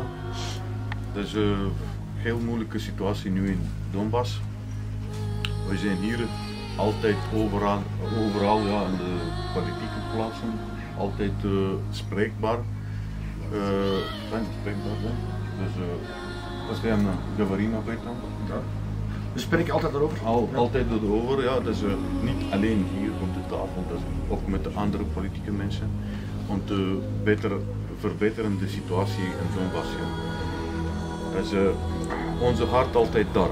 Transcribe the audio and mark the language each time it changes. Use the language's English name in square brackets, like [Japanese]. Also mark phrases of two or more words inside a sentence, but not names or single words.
[Dutch] Dus een heel moeilijke situatie nu in Donbass. We zijn hier altijd overal ja, in de politieke plaatsen, altijd spreekbaar. [Russian] Dus постоянно говорим об этом. [Dutch] We spreken altijd erover? Altijd erover, ja. Dus niet alleen hier op de tafel, dus ook met de andere politieke mensen. Om te verbeteren de situatie in Donbass. Ja. Dus onze hart altijd daar.